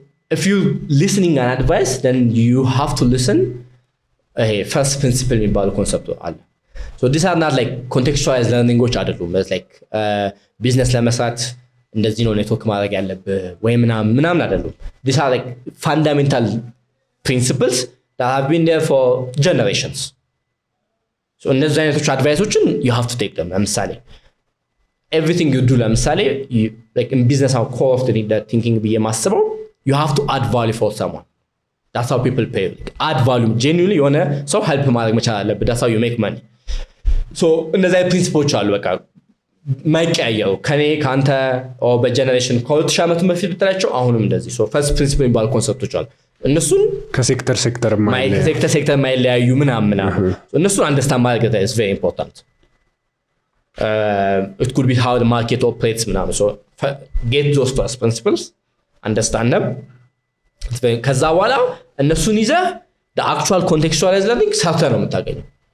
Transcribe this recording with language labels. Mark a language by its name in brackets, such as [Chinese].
[English] if you listening an advice, then you have to listen first principle [Amharic] የሚባሉ ኮንሰፕት አለ። [English] So these are not like contextualized learningዎች አይደሉም። It's like business [Amharic] ለመስራት እንደዚህ ነው ኔትወርክ ማድረግ ያለብህ ወይ ምናምን አይደሉም። [English] These are like fundamental principles that have been there for generations. So [Amharic] እነዚህ አይነቶች አድቫይሶችን [English] you have to take them. ለምሳሌ everything you do ለምሳሌ like in business our core of the thinking [Amharic] ብዬ ማስበው [English] you have to add value for someone. That's how people pay. [Amharic] Like, add value genuinely የሆነ ሰው help ማድረግ መቻል አለብህ. [English] That's how you make money. [Amharic] So እነዚህ ፕሪንሲፖች አሉ በቃ ማይቀያየሩ ከኔ ካንተ በጀነሬሽን ከ2000 ዓመት በፊት ብትላቸው አሁንም እንደዚህ [English] so first principle [Amharic] የሚባሉ ኮንሰፕቶች አሉ እነሱን ከሴክተር ማይለያዩ ምናምን እነሱን አንደርስታንድ ማድረግ [English] is very important. It could be how the market operates ምናምን so get those first principles, understand them. [Amharic] ከዛ በኋላ እነሱን ይዘህ [English] the actual contextualized learning [Amharic] ሰርተህ ነው የምታገኘው.